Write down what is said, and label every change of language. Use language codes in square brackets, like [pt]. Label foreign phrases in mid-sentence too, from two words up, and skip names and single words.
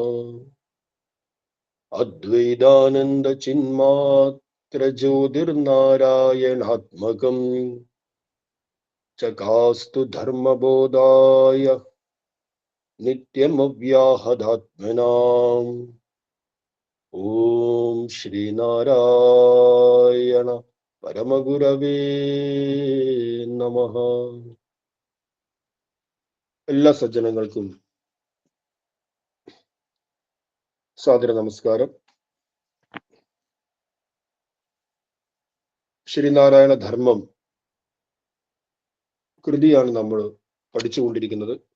[sa] अद्वैतानंद चिन्मात्र ज्योतिर्नारायणात्मकं चकास्तु धर्मबोधाय नित्यमव्याहदात्मनाम्। ओम श्रीनारायण പരമഗുരവേ നമഃ. [ml] എല്ലാ സജ്ജനങ്ങൾക്കും സാദര നമസ്കാരം. ശ്രീനാരായണ ധർമ്മം കൃതിയാണ് നമ്മൾ പഠിച്ചുകൊണ്ടിരിക്കുന്നത്.